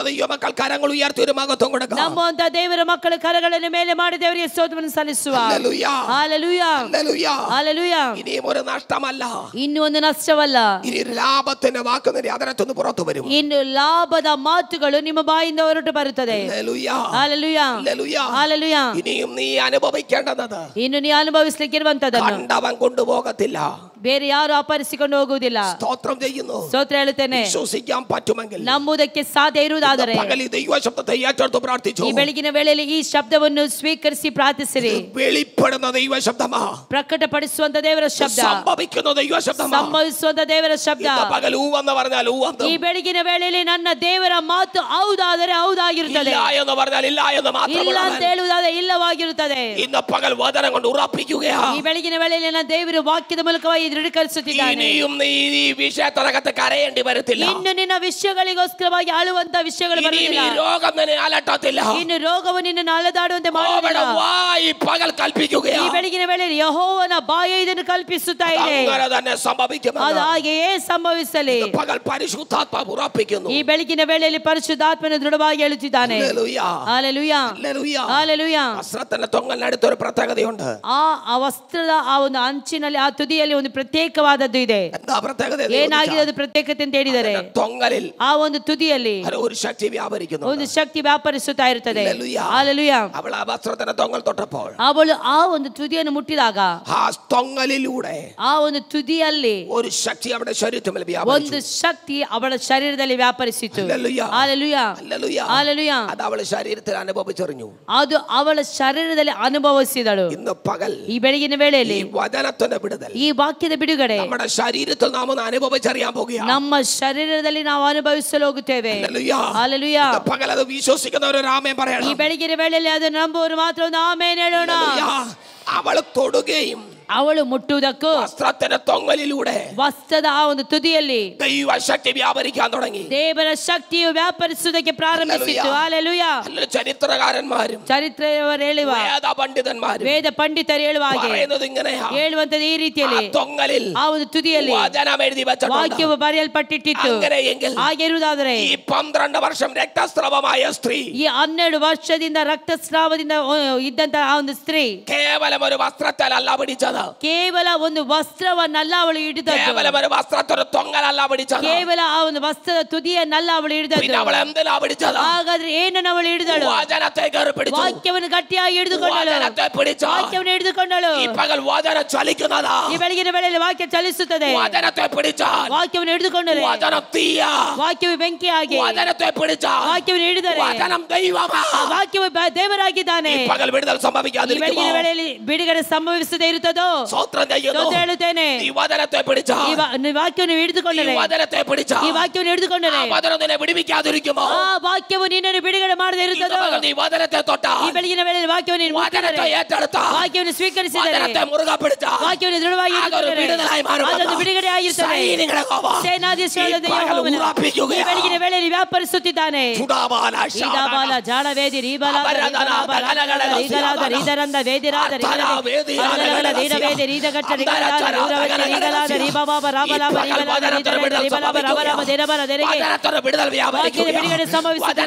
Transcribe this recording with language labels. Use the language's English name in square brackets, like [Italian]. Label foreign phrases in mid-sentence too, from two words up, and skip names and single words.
[Kannada] ನಂಬುವಂತ ದೇವರ ಮಕ್ಕಳು ಕರಗಳನ್ನು ಮೇಲೆ ಮಾಡಿ ದೇವರಿಗೆ ಸ್ತೋತ್ರವನ್ನು ಸಲ್ಲಿಸುವ. ಹಲ್ಲೆಲೂಯಾ, ಹಲ್ಲೆಲೂಯಾ. ಇನ್ನು ಒಂದು ನಷ್ಟವಲ್ಲ, ಇನ್ನು ಲಾಭದ ಮಾತುಗಳು ನಿಮ್ಮ ಬಾಯಿಂದ ಹೊರಟು ಬರುತ್ತದೆ. ಹಲ್ಲೆಲೂಯಾ, ಹಲ್ಲೆಲೂಯಾ. [Malayalam] ഇനിയും നീ അനുഭവിക്കേണ്ടത് [Kannada] ಇನ್ನು ನೀ ಅನುಭವಿಸಲಿಕ್ಕಿರುವಂತದನ್ನು [Malayalam] കണ്ടവൻ കൊണ്ടുപോകത്തില്ല. [Kannada] ಬೇರೆ ಯಾರು ಅಪಹರಿಸಿಕೊಂಡು ಹೋಗುವುದಿಲ್ಲ. [Malayalam] സ്തോത്രം ചെയ്യുന്നു. [Kannada] ಸ್ತೋತ್ರ ಹೇಳುತ್ತೇನೆ. [Malayalam] വിശ്വസിക്കാൻ പറ്റുമെങ്കിൽ [Kannada] ನಂಬುವುದಕ್ಕೆ ಸಾಧ್ಯ ಇರುವುದಾದರೆ [Malayalam] പകൽ ഈ ദൈവശബ്ദത്തെ ഏറ്റെടുത്ത് പ്രാർത്ഥിച്ചു. [Kannada] ಈ ಬೆಳಗಿನ ವೇಳೆಯಲ್ಲಿ ಈ ಶಬ್ದವನ್ನು ಸ್ವೀಕರಿಸಿ ಪ್ರಾರ್ಥಿಸಿರಿ. [Malayalam] വെളിപ്പെടുന്ന ദൈവശബ്ദമാ, [Kannada] ಪ್ರಕಟಪಡಿಸುವಂತ ದೇವರ ಶಬ್ದ, [Malayalam] സംഭവിക്കുന്ന ദൈവശബ്ദമാ, [Kannada] ಸಂಭವಿಸುವಂತ ದೇವರ ಶಬ್ದ. [Malayalam] പകൽ ഊവെന്ന് പറഞ്ഞാൽ ഊവെന്നും, [Kannada] ಈ ಬೆಳಗಿನ ವೇಳೆಯಲ್ಲಿ ನನ್ನ ದೇವರ ಮಾತು ಹೌದಾದರೆ ಹೌದಾಗಿರುತ್ತದೆ, [Malayalam] ഇല്ല എന്ന് പറഞ്ഞാൽ ഇല്ല എന്ന് [Kannada] ಇಲ್ಲ ಅಂತ [Malayalam] മാത്രമല്ല. [Kannada] ಹೇಳುವುದಾದರೆ ಇಲ್ಲವಾಗಿರುತ್ತದೆ. [Malayalam] ഇന്ന് പകൽ വചനം കൊണ്ട് ഉറപ്പിക്കുകയാ. [Kannada] ಈ ಬೆಳಗಿನ ವೇಳೆಯಲ್ಲಿ ನನ್ನ ದೇವರು ವಾಕ್ಯದ ಮೂಲಕವಾಗಿ ದೃಢೀಕರಿಸುತ್ತಿದ್ದಾನೆ. [Malayalam] ഇനിയും നീ ഈ വിഷയത്തിനകത്ത് കരയേണ്ടി വരത്തില്ല. [Kannada] ಇನ್ನು ನಿನ್ನ ವಿಷಯಗಳಿಗೋಸ್ಕರವಾಗಿ ಆಳುವಂತ ವಿಷಯಗಳು ಬರುವುದಿಲ್ಲ. [Malayalam] ഈ രോഗം നിന്നെ അലട്ടത്തില്ല. [Kannada] ಇನ್ನು ರೋಗವು ನಿನ್ನನ್ನು ಅಲೆದಾಡುವಂತೆ ಮಾಡುವುದಿಲ್ಲ. [Malayalam] ഈ പകൽ കൽപ്പിക്കുകയാ. [Kannada] ಈ ಬೆಳಗಿನ ವೇಳೆಯಲ್ಲಿ ಯೆಹೋವನ ಬಾಯಿ ಇದನ್ನು ಕಲ್ಪಿಸುತ್ತಾ ಇದೆ. [Malayalam] അങ്ങനെ തന്നെ സംഭവിക്കുമെന്ന് [Kannada] ಅದು ಹಾಗೆಯೇ ಸಂಭವಿಸಲಿ. [Malayalam] പകൽ പരിശുദ്ധാത്മാവ് ഉറപ്പിക്കുന്നു. [Kannada] ಈ ಬೆಳಗಿನ ವೇಳೆಯಲ್ಲಿ ಪರಿಶುದ್ಧಾತ್ಮನು ದೃಢವಾಗಿ ಹೇಳುತ್ತಿದ್ದಾನೆ. [Malayalam] ഹല്ലേലൂയ, [Kannada] ಹಲ್ಲೆಲೂಯಾ, [Malayalam] ഹല്ലേലൂയ. [Kannada] ಹಲ್ಲೆಲೂಯಾ. [Malayalam] വസ്ത്രത്തിന്റെ തൊങ്ങലിനടുത്ത് ഒരു പ്രത്യേകതയുണ്ട്. [Kannada] ಆ ವಸ್ತ್ರದ ಆ ಒಂದು ಅಂಚಿನಲ್ಲಿ ಆ ತುದಿಯಲ್ಲಿ ಒಂದು ಪ್ರತ್ಯೇಕವಾದದ್ದು ಇದೆ. [Malayalam] എന്താ പ്രത്യേകത? [Kannada] ಏನಾಗಿದೆ ಅದು ಪ್ರತ್ಯೇಕತೆ ಅಂತ ಹೇಳಿದರೆ, [Malayalam] തൊങ്ങലിൽ [Kannada] ಆ ಒಂದು ತುದಿಯಲ್ಲಿ [Malayalam] ഒരു ശക്തി വ്യാപരിക്കുന്നു. [Kannada] ಒಂದು ಶಕ್ತಿ ವ್ಯಾಪರಿಸುತ್ತಾ ಇರುತ್ತದೆ. [Malayalam] ഹല്ലേലൂയ. [Kannada] ಹಲ್ಲೆಲೂಯಾ. [Malayalam] അവൾ ആ വസ്ത്രത്തിന്റെ തൊങ്ങൽ തൊട്ടപ്പോൾ [Kannada] ಅವಳು ಆ ಒಂದು ತುದಿಯನ್ನು ಮುಟ್ಟಿದಾಗ [Malayalam] ആ തൊങ്ങലിലൂടെ [Kannada] ಆ ಒಂದು ತುದಿಯಲ್ಲಿ [Malayalam] ഒരു ശക്തി അവളുടെ ശരീരത്തിൽ [Kannada] ಒಂದು [Malayalam] വ്യാപരിച്ചു. [Kannada] ಶಕ್ತಿ ಅವಳ ಶರೀರದಲ್ಲಿ ವ್ಯಾಪರಿಸಿತು. [Malayalam] ഹല്ലേലൂയ, [Kannada] ಹಲ್ಲೆಲೂಯಾ, [Malayalam] ഹല്ലേലൂയ. [Kannada] ಹಲ್ಲೆಲೂಯಾ. [Malayalam] അത് അവൾ ശരീരത്തിൽ അനുഭവിച്ചറിഞ്ഞു. [Kannada] ಅದು ಅವಳ ಶರೀರದಲ್ಲಿ ಅನುಭವಿಸಿದಳು. [Malayalam] ഇന്ന് പകൽ [Kannada] ಈ ಬೆಳಗಿನ ವೇಳೆಯಲ್ಲಿ [Malayalam] ഈ വചനത്തിന്റെ വിടുതൽ [Kannada] ಈ ವಾಕ್ಯದ ಬಿಡುಗಡೆ [Malayalam] നമ്മുടെ ശരീരത്തിൽ നാം ഒന്ന് അനുഭവിച്ചറിയാൻ പോകുകയാണ്. [Kannada] ನಮ್ಮ ಶರೀರದಲ್ಲಿ ನಾವು ಅನುಭವಿಸಲು ಹೋಗುತ್ತೇವೆ. [Malayalam] ഹല്ലേലൂയ. [Kannada] ಹಲ್ಲೆಲೂಯಾ. [Malayalam] ഇന്ന് പകൽ അത് വിശ്വസിക്കുന്നവർ ആമേൻ [Kannada] ಈ [Malayalam] പറയണം. [Kannada] ಬೆಳಗಿನ ವೇಳೆಯಲ್ಲಿ ಅದನ್ನು ನಂಬುವವರು ಮಾತ್ರ ಒಂದು ಆಮೇನ್ ಹೇಳೋಣ. [Malayalam] ഹല്ലേലൂയ. അവൾ തൊടുകയും [Kannada] ಅವಳು ಮುಟ್ಟುವುದಕ್ಕೂ [Malayalam] വസ്ത്രത്തിന്റെ തൊങ്ങലിലൂടെ [Kannada] ವಸ್ತ್ರದ ಆ ಒಂದು ತುದಿಯಲ್ಲಿ [Malayalam] ദൈവശക്തി വ്യാപരിക്കാൻ തുടങ്ങി. [Kannada] ದೇವರ ಶಕ್ತಿಯು ವ್ಯಾಪರಿಸುವುದಕ್ಕೆ ಪ್ರಾರಂಭಿಸಿತು. ಹಲ್ಲೆಲೂಯಾ. [Malayalam] ചരിത്രകാരന്മാരും [Kannada] ಚರಿತ್ರೆಯವರು ಹೇಳುವ [Malayalam] വേദ പണ്ഡിതന്മാരും [Kannada] ವೇದ ಪಂಡಿತರು ಹೇಳುವ ಹಾಗೆ [Malayalam] പറയുന്നത് ഇങ്ങനെയാ. [Kannada] ಹೇಳುವಂತದ್ದು ಈ ರೀತಿಯಲ್ಲಿ [Malayalam] തൊങ്ങലിൽ [Kannada] ಆ ಒಂದು ತುದಿಯಲ್ಲಿ [Malayalam] വചനം എഴുതി വെച്ചിട്ടുണ്ട്. [Kannada] ವಾಕ್ಯವು ಬರೆಯಲ್ಪಟ್ಟಿಟ್ಟಿತ್ತು. [Malayalam] അങ്ങനെയെങ്കിൽ [Kannada] ಹಾಗೆ ಇರುವುದಾದರೆ [Malayalam] ഈ 12 വർഷം രക്തസ്രവമായ സ്ത്രീ [Kannada] ಈ 12 ವರ್ಷದಿಂದ ರಕ್ತಸ್ರಾವದಿಂದ ಇದ್ದಂತಹ ಆ ಒಂದು ಸ್ತ್ರೀ [Malayalam] കേവലം ഒരു വസ്ത്രത്തിലല്ല പിടിച്ചത്. [Kannada] ಕೇವಲ ಒಂದು ವಸ್ತ್ರವನ್ನಲ್ಲ ಅವಳು ಹಿಡಿದದ್ದು. [Malayalam] കേവലം ഒരു വസ്ത്രത്തിന്റെ തൊങ്ങലല്ല പിടിച്ചത്. [Kannada] ಕೇವಲ ಆ ಒಂದು ವಸ್ತ್ರದ ತುದಿಯನ್ನಲ್ಲ ಅವಳು ಹಿಡಿದದ್ದು. [Malayalam] പിന്നെ അവൾ എന്തിനാ പിടിച്ചത്? [Kannada] ಹಾಗಾದ್ರೆ ಏನನ್ನು ಅವಳು ಹಿಡಿದಳು? [Malayalam] വചനത്തെ കയറി പിടിച്ചു. [Kannada] ವಾಕ್ಯವನ್ನು ಗಟ್ಟಿಯಾಗಿ ಹಿಡಿದುಕೊಂಡಳು. [Malayalam] വചനത്തെ പിടിച്ചു. [Kannada] ವಾಕ್ಯವನ್ನು ಹಿಡಿದುಕೊಂಡಳು. [Malayalam] ഈ പകൽ വചനം ചലിക്കുന്നതാ. [Kannada] ಈ ಬೆಳಗಿನ ವೇಳೆಯಲ್ಲಿ ವಾಕ್ಯ ಚಲಿಸುತ್ತದೆ. [Malayalam] വചനത്തെ പിടിച്ചാൽ [Kannada] ವಾಕ್ಯವನ್ನು ಹಿಡಿದುಕೊಂಡರೆ [Malayalam] വചനം തീയ. [Kannada] ವಾಕ್ಯವು ಬೆಂಕಿಯಾಗಿ, [Malayalam] വചനത്തെ പിടിച്ചാൽ [Kannada] ವಾಕ್ಯವನ್ನು ಹಿಡಿದರೆ [Malayalam] വചനം ദൈവമാ. [Kannada] ಆ ವಾಕ್ಯವು ದೇವರಾಗಿದ್ದಾನೆ. [Malayalam] ഈ പകൽ വിടുതൽ [Kannada] ಈ [Malayalam] സംഭവിക്കാതിരിക്കുമോ? [Kannada] ಬೆಳಗಿನ ವೇಳೆಯಲ್ಲಿ ಬಿಡುಗಡೆ ಸಂಭವಿಸದೇ ಇರುತ್ತದೋ? [Malayalam] സ്തോത്രം ചെയ്യുന്നു. [Kannada] ಸ್ತೋತ್ರ ಹೇಳುತ್ತೇನೆ. [Malayalam] ഈ വചനത്തെ പിടിച്ചാൽ, [Kannada] ಈ ವಾಕ್ಯವನ್ನು [Malayalam] ഈ [Kannada] ಹಿಡಿದುಕೊಂಡರೆ, [Malayalam] വചനത്തെ പിടിച്ചാൽ [Kannada] ಈ ವಾಕ್ಯವನ್ನು ಹಿಡಿದುಕೊಂಡರೆ [Malayalam] ആ വചനം നിന്നെ വിടുവിക്കാതിരിക്കുമോ? [Kannada] ಆ ವಾಕ್ಯವು ನಿನ್ನನ್ನು ಬಿಡುಗಡೆ ಮಾಡದೇ [Malayalam] ഇന്ന് [Kannada] ಇರುತ್ತದೋ? [Malayalam] പകൽ നീ വചനത്തെ തൊട്ടാൽ, [Kannada] ಈ ಬೆಳಗಿನ ವೇಳೆಯಲ್ಲಿ ವಾಕ್ಯವನ್ನು ನೀನು [Malayalam] വചനത്തെ [Kannada] ಮುಟ್ಟಿದರೆ, [Malayalam] ഏറ്റെടുത്താൽ, [Kannada] ವಾಕ್ಯವನ್ನು ಸ್ವೀಕರಿಸಿದರೆ, [Malayalam] വചനത്തെ മുറുകെ പിടിച്ചാൽ [Kannada] ವಾಕ್ಯವನ್ನು ದೃಢವಾಗಿ [Malayalam] അതൊരു [Kannada] ಹಿಡಿದುಕೊಂಡರೆ [Malayalam] വിടുതലായി മാറും. [Kannada] ಅದೊಂದು ಬಿಡುಗಡೆ ಆಗಿರುತ್ತದೆ. [Malayalam] സൈനികരുടെ യഹോവ [Kannada] ಸೇನಾಧೀಶ್ವರನಾದ [Malayalam] ഈ പകൽ [Kannada] ಯೆಹೋವನು [Malayalam] ഉറപ്പിക്കുകയാണ്. [Kannada] ಈ ಬೆಳಗಿನ ವೇಳೆಯಲ್ಲಿ ವ್ಯಾಪರಿಸುತ್ತಿದ್ದಾನೆ. ചുടാബാല ಈದಾಬಾಲ ಜಾಳವೇದಿ ರೀಬಲಾದ ರೀಗಲಾದ ರೀಗಲಾದ ರೀದರಂದ ವೇದಿರಾದ ರೀಗಲಾದ ರೀಡವೇದಿ ರೀದಗಟ್ಟ ರೀಗಲಾದ ರೂರವತಿ ರೀಗಲಾದ ರೀಬಾಬಾಬ ರಾಬಲಾಬ ರೀಗಲಾದ ರೀದರಂದ ರೀಬಲಾಬ ರಾಬಲಾಬ ದೇರಬರ ದೇರಿಗೆ [Malayalam] വചനത്തിന്റെ വിടുതൽ [Kannada] ವಾಕ್ಯದ [Malayalam] വ്യാപരിക്കുകയാണ്. [Kannada] ಬಿಡುಗಡೆ ಸಂಭವಿಸುತ್ತದೆ.